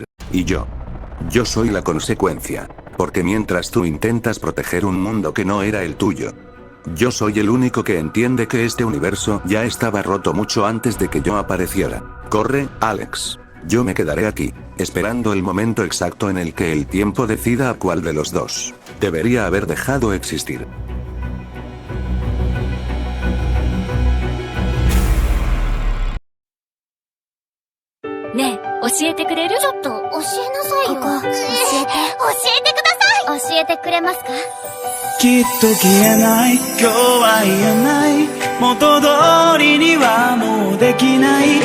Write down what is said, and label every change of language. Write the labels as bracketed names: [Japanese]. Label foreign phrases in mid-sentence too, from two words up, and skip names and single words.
[Spanish] Y yo soy la consecuencia. Porque mientras tú intentas proteger un mundo que no era el tuyo, yo soy el único que entiende que este universo ya estaba roto mucho antes de que yo apareciera. Corre, Alex. Yo me quedaré aquí, esperando el momento exacto en el que el tiempo decida a cuál de los dos debería haber dejado existir. [Japanese] Ne, 教えてくれる？ちょっと教えなさいよ。ここ、教えて。教えてください。教えてくれますか？きっと消えない、今日は言えない、元通りにはもうできない。